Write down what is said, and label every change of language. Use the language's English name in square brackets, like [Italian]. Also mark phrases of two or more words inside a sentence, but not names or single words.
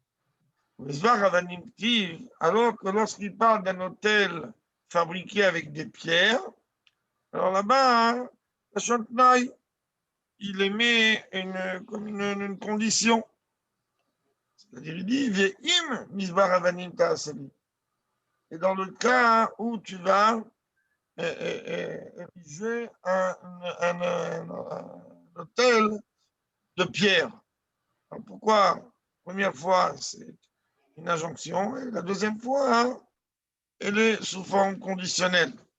[French] Alors que lorsqu'il parle d'un autel fabriqué avec des pierres, alors là-bas, il émet une condition. C'est-à-dire, il dit, [Hebrew] ואם מזבח אבנים תעשה לי. [French] Et dans le cas où tu vas ériger un hôtel de pierre. Alors pourquoi? Première fois, c'est une injonction, et la deuxième fois, elle est sous forme conditionnelle.